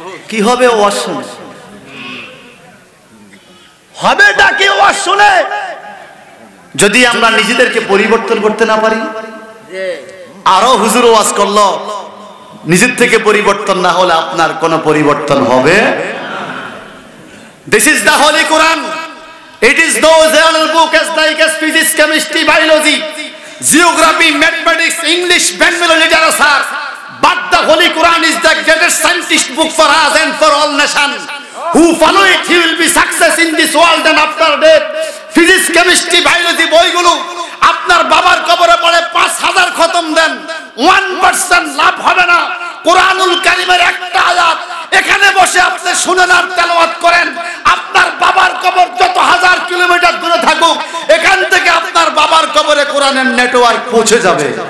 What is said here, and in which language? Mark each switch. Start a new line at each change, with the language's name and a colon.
Bangla: কি হবে ওয়াজ শুনে, হবেটা কি ওয়াজ শুনে যদি আমরা নিজেদেরকে পরিবর্তন করতে না পারি? আরো হুজুর ওয়াজ করলো, নিজের থেকে পরিবর্তন না হলে আপনার কোনো পরিবর্তন হবে।
English: This is the Holy Quran. It is those other books like as physics, chemistry, biology, geography, mathematics, English, Bengali literature. But the Holy Quran is the greatest scientist book for us and for all nations. Who follow it, he will be success in this world and after death.
Bangla: Physics, chemistry, biology বইগুলো আপনার বাবার কবরে পড়ে 5000 খতম দেন, 1% লাভ হবে না। কোরআনুল কারীমের একটা আয়াত এখানে বসে আপনি শুনেন আর তেলাওয়াত করেন, আপনার বাবার কবর যত 1000 কিলোমিটার দূরে থাকুক, এখান থেকে আপনার বাবার কবরে কোরআনের নেটওয়ার্ক পৌঁছে যাবে।